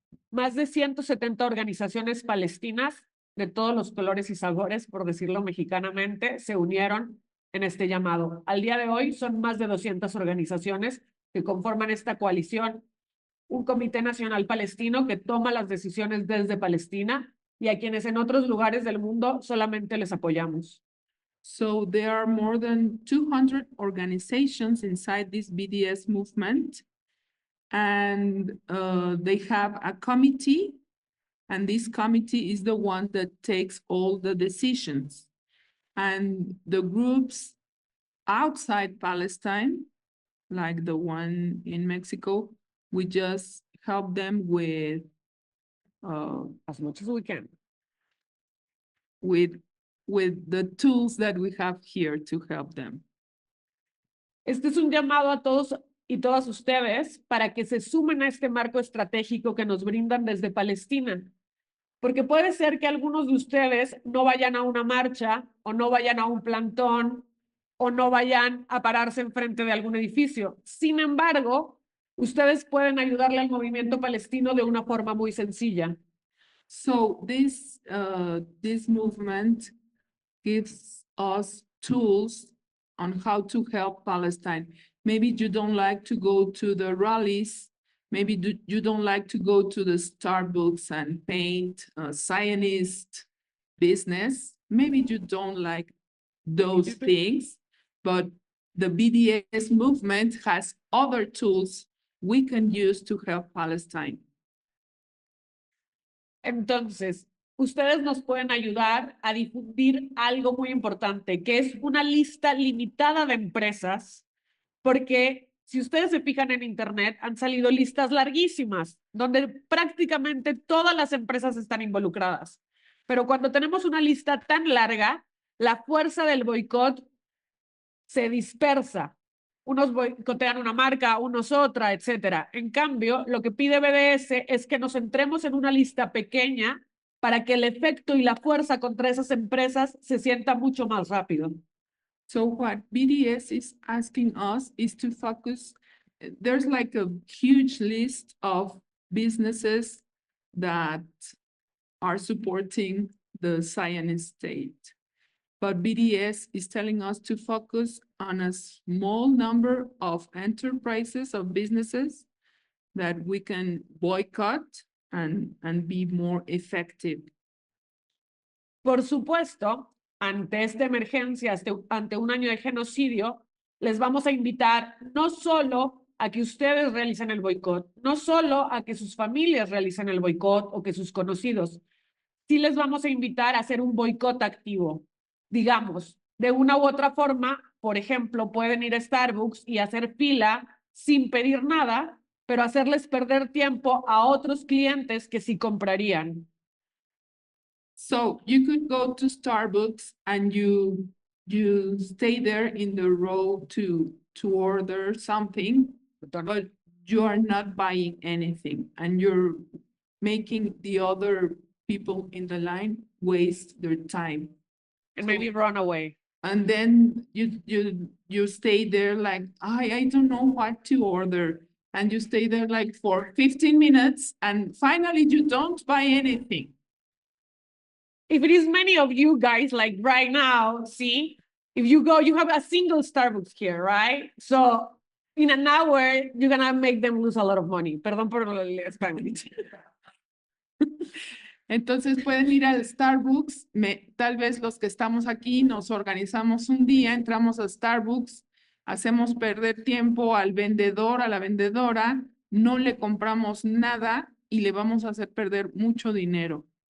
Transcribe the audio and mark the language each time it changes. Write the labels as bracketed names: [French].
[Spanish] Más de 170 organizaciones palestinas de todos los colores y sabores, por decirlo mexicanamente, se unieron en este llamado. Al día de hoy son más de 200 organizaciones que conforman esta coalición, un Comité Nacional Palestino que toma las decisiones desde Palestina y a quienes en otros lugares del mundo solamente les apoyamos. [English] So there are more than 200 organizations inside this BDS movement, and they have a committee, and this committee is the one that takes all the decisions. And the groups outside Palestine, like the one in Mexico, we just help them with As much as we can. with the tools that we have here to help them. [Spanish] Este es un llamado a todos y todas ustedes para que se sumen a este marco estratégico que nos brindan desde Palestina. Porque puede ser que algunos de ustedes no vayan a una marcha o no vayan a un plantón o no vayan a pararse enfrente de algún edificio. Sin embargo, ustedes pueden ayudarle al movimiento palestino de una forma muy sencilla. [English] So this movement gives us tools on how to help Palestine. Maybe you don't like to go to the rallies. Maybe you don't like to go to the Starbucks and paint Zionist business. Maybe you don't like those things, but the BDS movement has other tools we can use to help Palestine. [Spanish] Entonces, ustedes nos pueden ayudar a difundir algo muy importante, que es una lista limitada de empresas, porque si ustedes se fijan en internet, han salido listas larguísimas, donde prácticamente todas las empresas están involucradas. Pero cuando tenemos una lista tan larga, la fuerza del boicot se dispersa. Unos boicotean una marca, unos otra, etcétera. En cambio, lo que pide BDS es que nos centremos en una lista pequeña para que el efecto y la fuerza contra esas empresas se sienta mucho más rápido. [English] So what BDS is asking us is to focus. There's like a huge list of businesses that are supporting the Zionist state. But BDS is telling us to focus on a small number of enterprises, of businesses that we can boycott and be more effective. [Spanish] Por supuesto, ante esta emergencia, ante un año de genocidio, les vamos a invitar no solo a que ustedes realicen el boicot, no solo a que sus familias realicen el boicot o que sus conocidos, sí les vamos a invitar a hacer un boicot activo. Digamos, de una u otra forma, por ejemplo, pueden ir a Starbucks y hacer fila sin pedir nada, pero hacerles perder tiempo a otros clientes que sí comprarían. [English] So you could go to Starbucks and you stay there in the row to order something, but you are not buying anything, and you're making the other people in the line waste their time. And maybe run away. And then you stay there like, I don't know what to order. And you stay there like for 15 minutes, and finally you don't buy anything. If it is many of you guys, like right now, see, if you go, you have a single Starbucks here, right? So in an hour, you're gonna make them lose a lot of money. [Spanish] Perdón por el Spanish. Entonces pueden ir al Starbucks, tal vez los que estamos aquí nos organizamos un día, entramos a Starbucks, hacemos perder tiempo al vendedor, a la vendedora, no le compramos nada y le vamos a hacer perder mucho dinero.